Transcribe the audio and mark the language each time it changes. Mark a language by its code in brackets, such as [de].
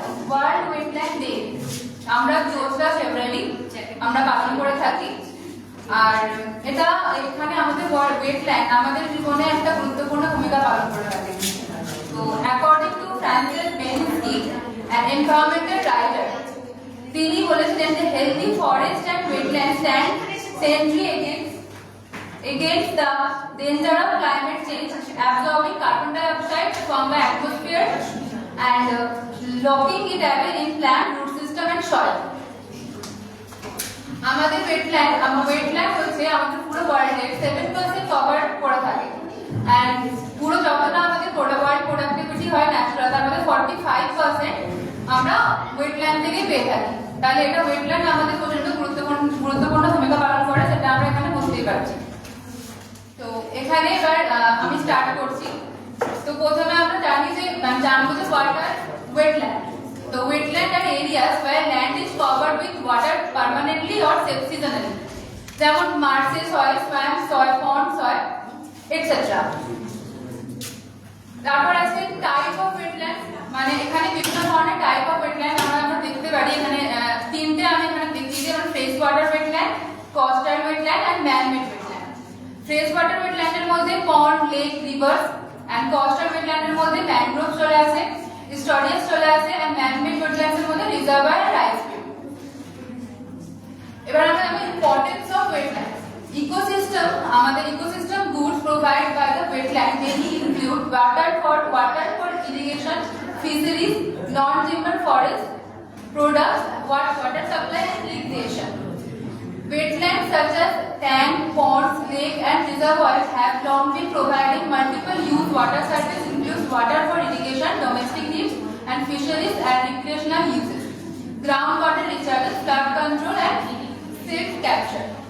[bn] World wetland day আমরা 4রা ফেব্রুয়ারি আমরা পালন করে থাকি। আর এটা এখানে আমাদের ওয়েটল্যান্ড আমাদের জীবনে একটা গুরুত্বপূর্ণ ভূমিকা পালন করে থাকে। [en] তো according to Frances Beinecke, an environmental writer, [bn] তিনি বলেছিলেন যে [en] Healthy forest and wetland stand sentry against the danger of climate change, absorbing carbon dioxide from the atmosphere and locking it away in plant root system and soil. [bn] আমাদের wetland হচ্ছে আমাদের পুরো ওয়ার্ল্ডের 7% cover করে থাকে। এন্ড পুরো যতটা আমাদের ওয়ার্ল্ড প্রোডাক্টিভিটি হয় ন্যাচারাল, তার মধ্যে 45% আমরা ওয়েটল্যান্ড থেকে পেয়ে থাকি। তাহলে এটা ওয়েটল্যান্ড আমাদের প্রচন্ড গুরুত্বপূর্ণ ভূমিকা পালন করে, সেটা আমরা এখানে বুঝতেই পারছি। তো এখানে এবার আমি স্টার্ট করছি। তো প্রথমে আমরা জানবো যে ওয়াটার ওয়েটল্যান্ড। [en] তো wetland are areas where land is covered with water permanently or seasonally, [bn] যেমন [en] Marshy soil, swamp soil, pond soil, etc. [bn] তারপর আছে টাইপ অফ ওয়েটল্যান্ড, মানে এখানে বিভিন্ন ধরনের টাইপ অফ ওয়েটল্যান্ড আমরা দেখতে পারি। এখানে তিনটে আমি এখানে দেখিয়েছি, যেমন fresh water wetland, coastal wetland and man made wetland. Fresh water ওয়েটল্যান্ডের মধ্যে পন্ড, লেক, রিভার্স, এন্ড কোস্টাল ওয়েটল্যান্ডের মধ্যে ম্যানগ্রোভ চলে আসে, স্টরিয়াস চলে আসে, এন্ড ম্যান মেড ওয়েটল্যান্ডের মধ্যে রিজার্ভয়ার আর রাইস ফিল্ড। এবার আমরা জানি ইম্পর্টেন্স অফ ওয়েটল্যান্ড। [en] ecosystem, [bn] আমাদের [en] Ecosystem goods provide by the wetland mainly include water for irrigation, fisheries, non-timber forest products, water supply and recreation. Wetlands such as tank, ponds, lake and reservoirs have long been providing multiple use water service, includes water for irrigation, domestic needs and fisheries and recreational uses, groundwater recharges, flood control and silt capture.